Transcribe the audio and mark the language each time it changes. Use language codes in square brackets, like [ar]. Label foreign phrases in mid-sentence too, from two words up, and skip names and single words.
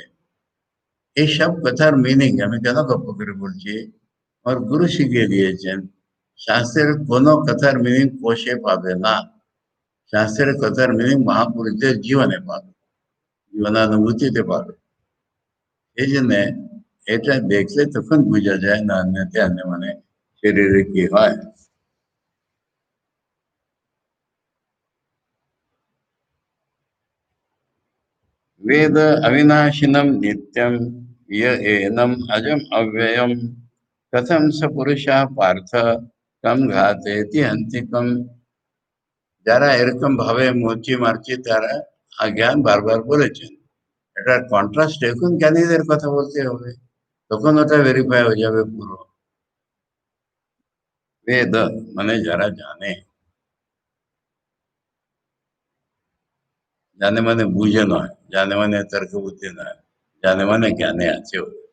[bn] এইসব কথার মিনিং আমি কেন গপ্প করে বলছি, আমার গুরু শিখিয়ে দিয়েছেন শাস্ত্রের কোনো কথার মিনিং কোষে পাবে না। শাস্ত্রের কথার মিনিং মহাপুরুষদের জীবনে পাবে, জীবনানুভূতিতে পাবে। এই জন্য এটা দেখলে তখন বোঝা যায় না আনতে আনতে মানে শরীরে কি হয়। [sa] वेद अविनाशिनं नित्यं य एनम् अजम् अव्ययम् कथं स पुरुषः पार्थ कम घातेति हन्तिकम। [bn] যারা এরকম ভাবে মচি মারছে তারা অজ্ঞান বারবার বলেছেন। এটার কন্ট্রাস্ট এখন জ্ঞানীদের কথা বলতে হবে, তখন ওটা ভেরিফাই হয়ে যাবে পুরো। বেদ মানে যারা জানে, জানে মানে বুঝে নয়, জানে মানে তর্ক বুদ্ধি নয়, জানে মানে জ্ঞানে আছে ও।